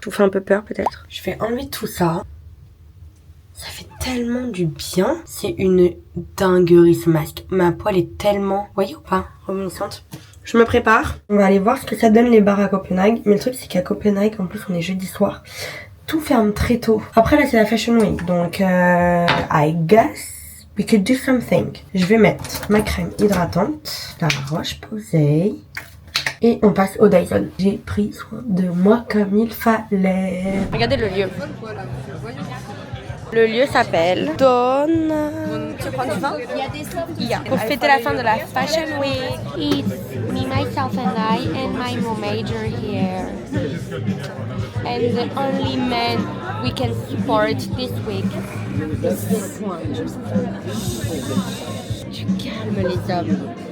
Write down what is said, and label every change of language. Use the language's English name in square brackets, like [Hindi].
[French] Je vous fais un peu peur peut-être. Je vais enlever tout ça. Ça fait tellement du bien. C'est une dinguerie ce masque. Ma poêle est tellement... Voyez ou pas? Remonissante. Je me prépare. On va aller voir ce que ça donne les bars à Copenhague. Mais le truc c'est qu'à Copenhague, en plus on est jeudi soir, tout ferme très tôt. Après là c'est la Fashion Week. Donc [English] I guess we could do something. [French] Je vais mettre ma crème hydratante, la Roche-Posay. Et on passe au Dyson. J'ai pris soin de moi comme il fallait. Regardez le lieu. Le lieu s'appelle Dawn. Tu prends du vin? Yeah. Pour fêter la fin de la Fashion Week. [English] It's me, myself and I and my major here. And the only man we can support this week. [French] Tu calmes les hommes.